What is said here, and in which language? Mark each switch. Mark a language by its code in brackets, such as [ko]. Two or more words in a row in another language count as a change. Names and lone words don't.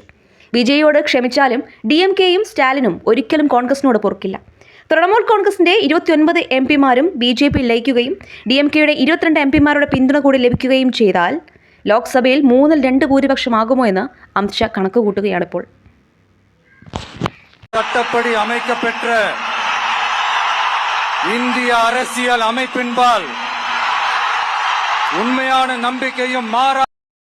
[ml] വിജയോട് ക്ഷമിച്ചാലും DMK-യും സ്റ്റാലിനും ഒരിക്കലും കോൺഗ്രസിനോട് പൊറുക്കില്ല. തൃണമൂൽ കോൺഗ്രസിന്റെ 29 MP-മാരും BJP-യിൽ ലയിക്കുകയും DMK-യുടെ 22 MP-മാരുടെ പിന്തുണ കൂടി ലഭിക്കുകയും ചെയ്താൽ ലോക്സഭയിൽ 3-2 ഭൂരിപക്ഷമാകുമോ എന്ന് അമിത് ഷാ കണക്ക് കൂട്ടുകയാണിപ്പോൾ. [ta] சட்டப்படி அமைக்கப்பெற்ற இந்திய அரசியல் அமைப்பின்பால் உண்மையான நம்பிக்கையும் மாறா